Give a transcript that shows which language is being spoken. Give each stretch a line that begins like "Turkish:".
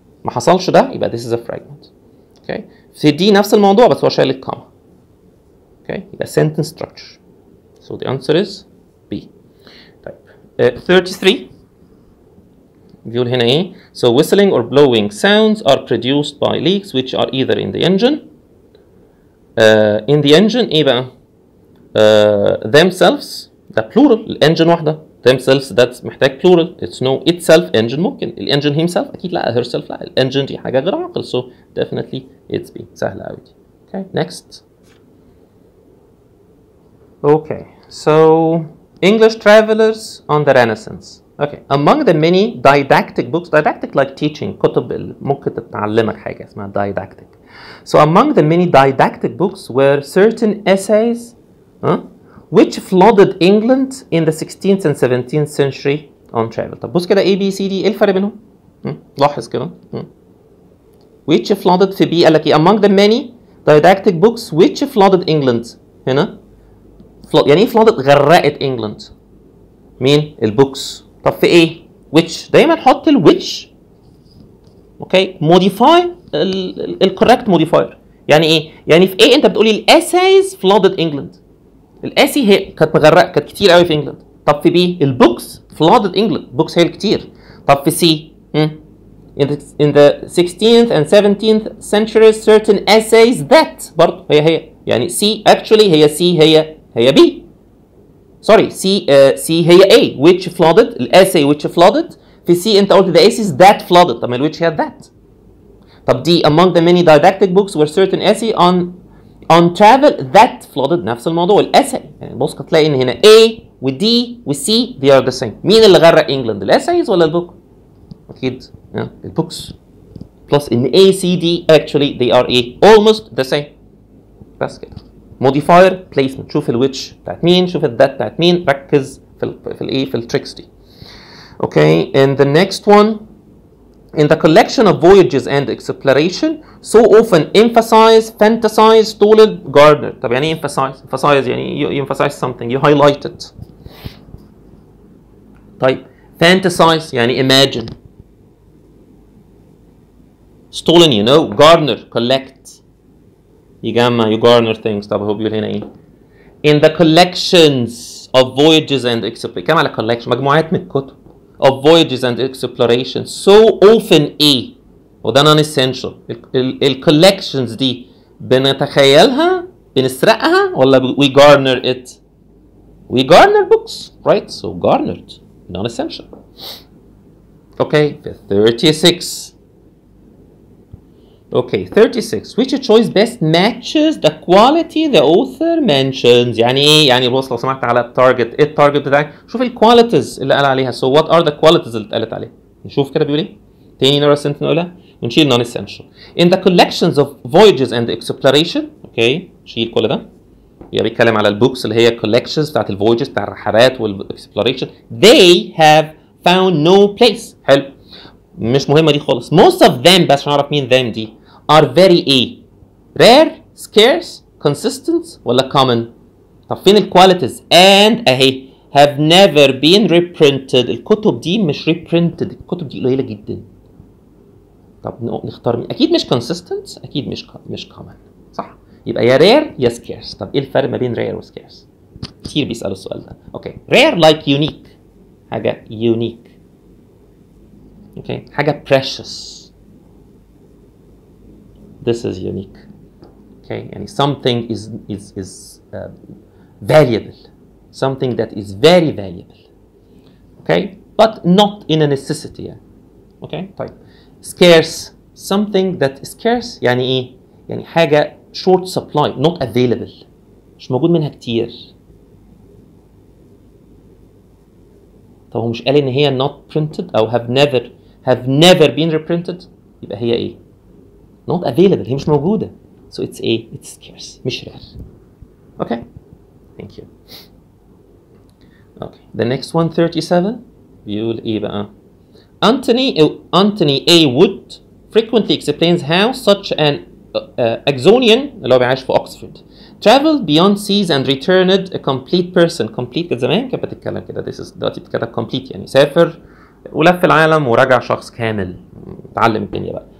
Arabic: ما حصلش ده يبقى
English: this is a fragment.
Arabic: اوكي في دي نفس الموضوع بس هو شايل الكاما. اوكي يبقى
English: sentence structure. so the answer is B.
Arabic: طيب 33 بيقول هنا ايه
English: so whistling or blowing sounds are produced by leaks which are either in the engine in the engine
Arabic: ايه بقى
English: themselves ده plural الانجن واحده themselves ده محتاج plural it's no itself engine ممكن الانجن himself اكيد لا herself لا
Arabic: الانجن دي حاجه غير عاقل
English: so definitely it's B
Arabic: سهله قوي دي.
English: okay next. okay so English travelers on the Renaissance. okay among the many didactic books didactic like teaching
Arabic: كتب ممكن تتعلمك حاجه اسمها
English: didactic. so among the many didactic books were certain essays which flooded England in the 16th and 17th century on travel.
Arabic: طب بص كده A B C D ايه الفرق بينهم؟ لاحظ كده. which flooded في B قال لك ايه
English: among the many didactic books which flooded England
Arabic: هنا يعني ايه flooded غرقت England مين؟ البوكس. طب في ايه؟ which دايما حط ال which اوكي modify الكوريكت modifier يعني ايه؟ يعني في ايه انت بتقولي ال essays flooded England الاسي هي كانت مغرقه كانت كتير قوي في انجلند. طب في بي البوكس flooded انجلند بوكس هي الكتير. طب في سي
English: in the 16th and 17th centuries certain essays that
Arabic: برضه هي يعني سي actually هي سي هي بي سوري سي هي A which flooded الاسي which flooded في سي انت قلت
English: the essays that flooded
Arabic: طب ما ال which هي that. طب دي
English: among the many didactic books were certain essay on travel that
Arabic: flooded نفس الموضوع الاساي يعني بص هتلاقي ان هنا A و D و C
English: they are the same.
Arabic: مين اللي غرق انجلند الاسايز ولا البوك؟ اكيد البوكس بلس ان
English: A C D actually they are almost the same.
Arabic: بس كده modifier placement شوف الويتش بتاعت مين شوف الذات بتاعت مين ركز في التريكس دي.
English: okay and the next one in the collection of voyages and exploration so often fantasize stolen Gardner.
Arabic: طب يعني ايه
English: emphasize يعني you emphasize something you highlight it. طيب fantasize يعني imagine stolen you know garner collect يجمع you garner things.
Arabic: طب هو بيقول هنا ايه
English: in the collections of voyages and exploration كم على collection
Arabic: مجموعات من الكتب
English: of voyages and exploration so often وده non essential الcollections
Arabic: دي بنتخيلها بنسرقها ولا
English: we garner it we garner books right so garnered non essential. okay 36 okay 36 which choice best matches the quality the author mentions.
Arabic: يعني ايه يعني بص لو سمحت على التارجت ايه التارجت بتاعك شوف الكواليتيز اللي قال عليها
English: so what are the qualities
Arabic: اللي اتقالت عليها نشوف كده بيقول ايه تاني نقرا السنتنس نقولها ونشيل non essential
English: in the collections of voyages and exploration.
Arabic: اوكي شيل كل ده يبقى بيتكلم على البوكس اللي هي collections بتاعت الفويجز بتاع الرحلات والاكسبلوريشن
English: they have found no place.
Arabic: حلو مش مهمه دي خالص most of them بس عشان اعرف مين them دي
English: are very rare scarce consistent
Arabic: ولا common. طب فين الكواليتيز and اهي
English: have never been reprinted.
Arabic: الكتب دي مش reprinted، الكتب دي قليلة جدا. طب نختار مين؟ أكيد مش consistent، أكيد مش common، صح؟ يبقى يا rare يا scarce. طب إيه الفرق ما بين rare و scarce؟ كتير بيسألوا السؤال ده.
English: Okay, rare like unique، حاجة unique.
Arabic: أوكي، حاجة precious.
English: This is unique. Okay, يعني something is valuable, something that is very valuable. Okay, but not in a necessity.
Arabic: يعني. Okay, طيب.
English: Scarce, something that is scarce
Arabic: يعني إيه؟ يعني حاجة
English: short supply, not available.
Arabic: مش موجود منها كتير. طب هو مش قال إن هي not printed أو
English: have never been reprinted؟
Arabic: يبقى هي إيه؟ not available، هي مش موجودة.
English: So it's scarce، مش rare. Okay, thank you. Okay, the next one 37
Arabic: بيقول إيه بقى؟
English: Anthony A. Wood frequently explains how such an Axonian
Arabic: اللي هو بيعيش في أكسفورد
English: traveled beyond seas and returned a complete person.
Arabic: complete كانت زمان كانت بتتكلم كده، دلوقتي بتتكلم complete يعني سافر ولف العالم ورجع شخص كامل اتعلم الدنيا بقى.